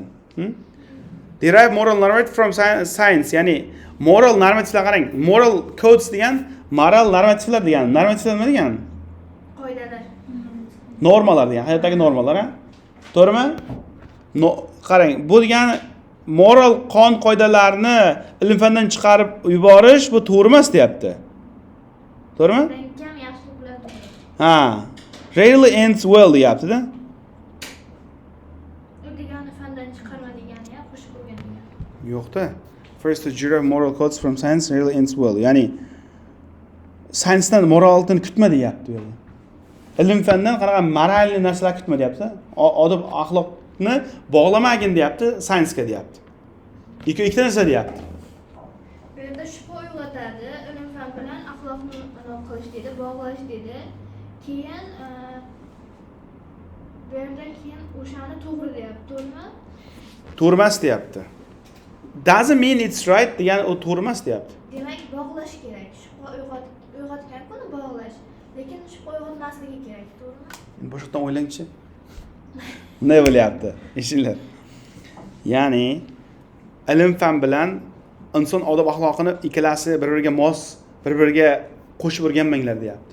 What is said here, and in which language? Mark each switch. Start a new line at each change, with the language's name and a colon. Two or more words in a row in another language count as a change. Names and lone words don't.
English: Derive moral normative from science,
Uzbek: ya'ni moral normativlar qarang.
English: Moral codes
Uzbek: degan moral normativlar degan. Normativlar nima degan? Qoidalar. Normalar degan, hayotdagi normalar, ha? To'g'rimi? Qarang, bu degani moral qonun qoidalarni ilm-fandan chiqarib yuborish bu to'g'ri emas deyapti. To'g'rimi? Kam yaxshilik bilan tugaydi. Ha.
English: Rarely ends well deyapti-da.
Uzbek: U degani fandan chiqarma degani ya, qo'shib qo'ygan degani. Yo'qda.
English: First to derive moral codes from science rarely ends well.
Uzbek: Ya'ni science-dan moralni kutma deyapti bu yerda. Ilm-fandan qanaqa moralli narsalar kutma deyapti. Odob axloqni bog'lamagin deyapti, science-ga deyapti. Ikkita narsa deyapti. Bu yerda shubha uyg'otadi, ilm-fan bilan axloqni aloqa qilish dedi, bog'lash dedi. Keyin bu yerdan keyin o'shani to'g'ri deyapti, to'g'rimi? To'g'ri emas deyapti.
English: Doesn't mean it's right
Uzbek: degani u to'g'ri emas deyapti. Demak, bog'lash kerak. Shubha uyg'otgan kuni bog'lash. Lekin shubha uyg'otmasligi kerak, to'g'rimi? Boshqadan o'ylangchi. Bunday bo'lyapti, eshinglar. Ya'ni ilm-fan bilan inson odob axloqini ikkalasi bir-biriga mos, bir-biriga qo'shib o'rganmanglar deyapti.